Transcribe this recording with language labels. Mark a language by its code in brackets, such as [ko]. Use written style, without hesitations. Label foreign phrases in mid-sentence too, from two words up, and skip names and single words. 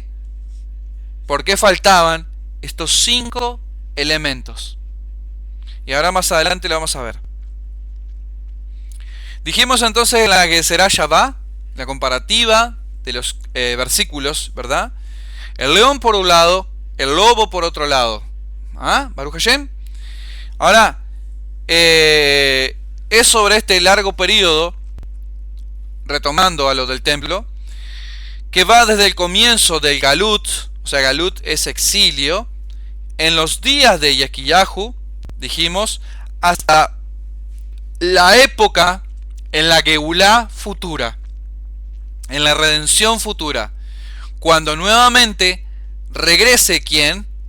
[es] Porque faltaban estos 5 elementos. Y ahora más adelante lo vamos a ver. Dijimos entonces en la que será Shabbat, la comparativa de los versículos, ¿verdad? El león por un lado, el lobo por otro lado. [he] ¿Ah? ברוך השם. [es] Ahora, es sobre este largo periodo, retomando a lo del templo, que va desde el comienzo del Galut, o sea, Galut es exilio, en los días de Yesquiyahu, dijimos, hasta la época en la Geulá futura, en la redención futura, cuando nuevamente regrese ¿quién?